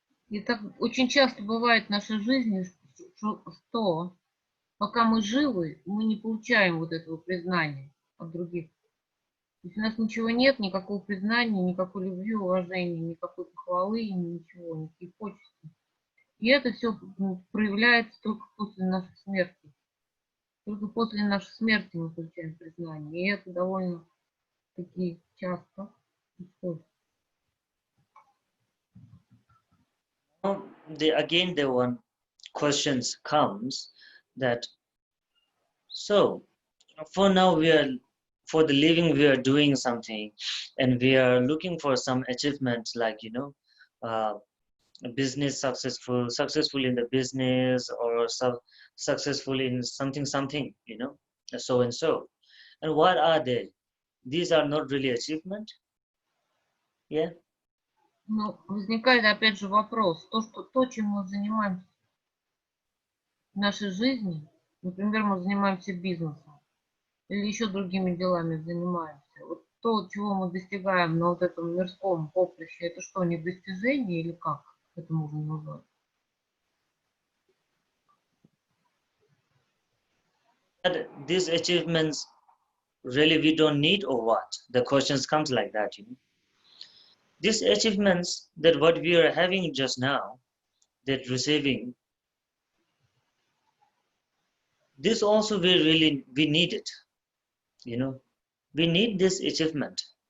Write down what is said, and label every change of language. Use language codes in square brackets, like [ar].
[ru] И так очень часто бывает в нашей жизни, что пока мы живы, мы не получаем вот этого признания от других. То есть у нас ничего нет, никакого признания, никакой любви, уважения, никакой похвалы, ничего, никаких почестей. И это все проявляется только после нашей смерти. Только после нашей смерти мы получаем признание. И это довольно-таки часто происходит. [en] Again, the one questions comes that, so for now we are for the living we are doing something, and we are looking for some achievement, like business successful in the business, or successful in something, so and so. And what are they? These are not really achievement. Yeah. [ru] Ну, возникает опять же вопрос, то, чем мы занимаемся в нашей жизни, например, мы занимаемся бизнесом или еще другими делами занимаемся, вот то, чего мы достигаем на вот этом мирском поприще, это что, не достижение или как это можно назвать? [en] That these achievements really we don't need, or what? The questions comes like that, These achievements that what we are having just now, that receiving, this also we need it, we need this achievement.